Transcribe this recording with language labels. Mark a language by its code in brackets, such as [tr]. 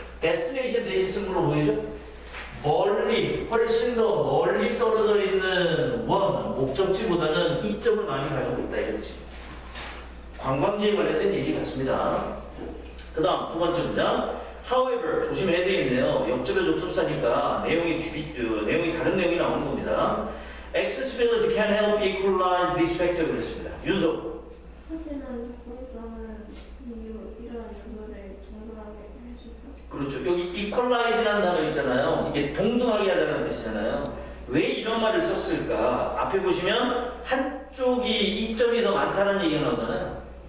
[ko] destination 대신 쓴 걸로 보이죠? 멀리, 훨씬 더 멀리 떨어져 있는 원, 목적지보다는 이점을 많이 가지고 있다 이거지. 관광지에 관련된 얘기 같습니다. 그 다음 두 번째 문장. However, 조심해야 되겠네요. 역접의 접속사니까 내용이 다른 내용이 나오는 겁니다. [en] Accessibility can help equalize this factor 그랬습니다. [ko] 윤석. 하지만 접근성은 이러한 요소를 동등하게 해줄까? 그렇죠. 여기 equalize라는 단어 있잖아요. 이게 동등하게 하다는 뜻이잖아요. 왜 이런 말을 썼을까? 앞에 보시면 한쪽이 이점이 더 많다는 얘기가 나오잖아요.